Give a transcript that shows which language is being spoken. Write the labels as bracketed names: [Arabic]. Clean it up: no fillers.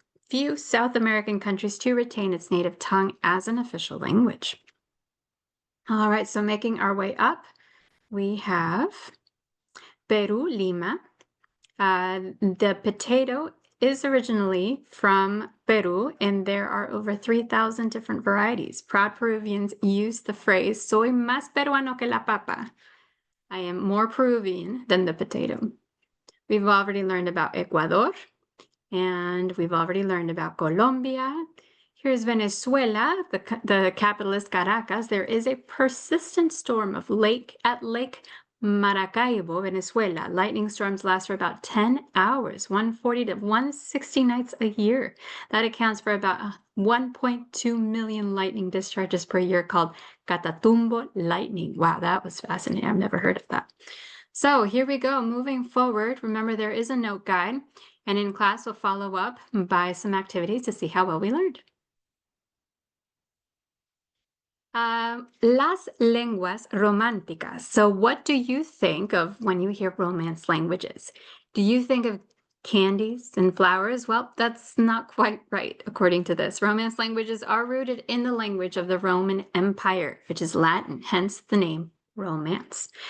[English] few South American countries to retain its native tongue as an official language. All right, so making our way up, we have Peru, Lima. The potato is originally from Peru, and there are over 3,000 different varieties. Proud Peruvians use the phrase, [Spanish] soy más peruano que la papa. [English] I am more Peruvian than the potato. We've already learned about Ecuador, and we've already learned about Colombia. Here's Venezuela, the capital is Caracas. There is a persistent storm at Lake Maracaibo, Venezuela. Lightning storms last for about 10 hours, 140 to 160 nights a year. That accounts for about 1.2 million lightning discharges per year, called Catatumbo lightning. Wow, that was fascinating. I've never heard of that. So here we go, moving forward. Remember, there is a note guide, and in class we'll follow up by some activities to see how well we learned. [Spanish] Las lenguas románticas. [English] So what do you think of when you hear Romance languages? Do you think of candies and flowers? Well, that's not quite right, according to this. Romance languages are rooted in the language of the Roman Empire, which is Latin, hence the name Romance.